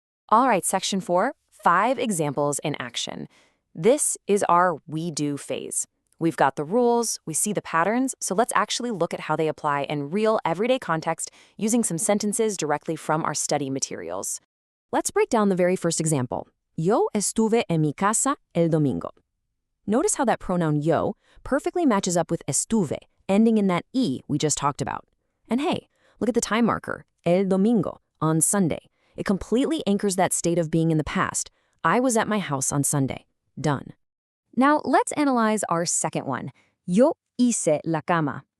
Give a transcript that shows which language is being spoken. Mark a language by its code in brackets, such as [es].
[en] All right, Section 4, 5 examples in action. This is our we do phase. We've got the rules, we see the patterns, so let's actually look at how they apply in real everyday context using some sentences directly from our study materials. Let's break down the very first example. [es] Yo estuve en mi casa el domingo. [en] Notice how that pronoun yo perfectly matches up with estuve, ending in that E we just talked about. And hey, look at the time marker, [es] el domingo, [en] on Sunday. It completely anchors that state of being in the past. I was at my house on Sunday. Done. Now let's analyze our second one. [es] Yo hice la cama.